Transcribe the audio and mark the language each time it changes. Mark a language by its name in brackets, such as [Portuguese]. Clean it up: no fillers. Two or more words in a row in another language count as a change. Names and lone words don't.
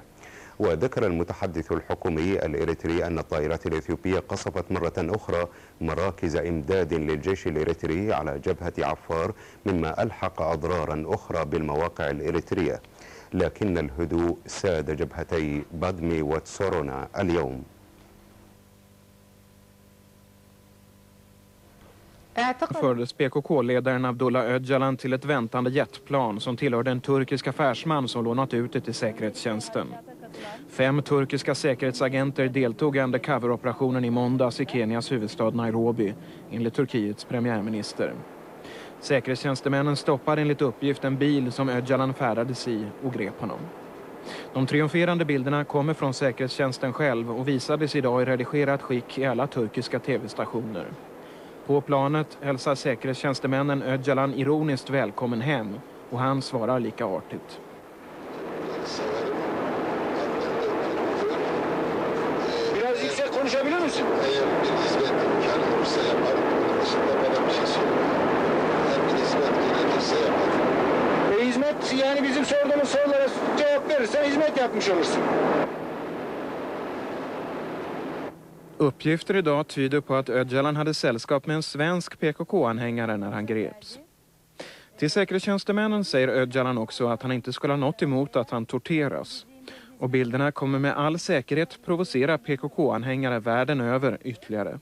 [Arabic] وذكر المتحدث الحكومي الإريتري أن الطائرات الإثيوبية قصفت مرة أخرى مراكز إمداد للجيش الإريتري على جبهة عفار مما ألحق أضرارا أخرى بالمواقع الإريترية، لكن الهدوء ساد جبهتي بادمي وتسورونا اليوم. [Swedish] Fördes PKK-ledaren Abdullah Öcalan till ett väntande jetplan som tillhörde en turkisk affärsman som lånat ut det till säkerhetstjänsten. 5 turkiska säkerhetsagenter deltog i undercover-operationen i måndags i Kenias huvudstad Nairobi, enligt Turkiets premiärminister. Säkerhetstjänstemännen stoppade enligt uppgift en bil som Öcalan färdades i och grep honom. De triumferande bilderna kommer från säkerhetstjänsten själv och visades idag i redigerat skick i alla turkiska tv-stationer. På planet hälsar säkerhetstjänstemännen Öcalan ironiskt välkommen hem och han svarar lika artigt. [Turkish] Biraz yüksek konuşabilir misin? Eğer bir hizmet imkanı olursa yaparım. Bunun dışında bana bir şey söyleyeyim. Eğer bir hizmet gerekirse yaparım. Hizmet yani bizim sorduğumuz sorulara cevap verirsen hizmet yapmış olursun. [Swedish] Uppgifter idag tyder på att Öcalan hade sällskap med en svensk PKK-anhängare när han greps. Till säkerhetstjänstemännen säger Öcalan också att han inte skulle ha något emot att han torteras. Och bilderna kommer med all säkerhet provocera PKK-anhängare världen över ytterligare.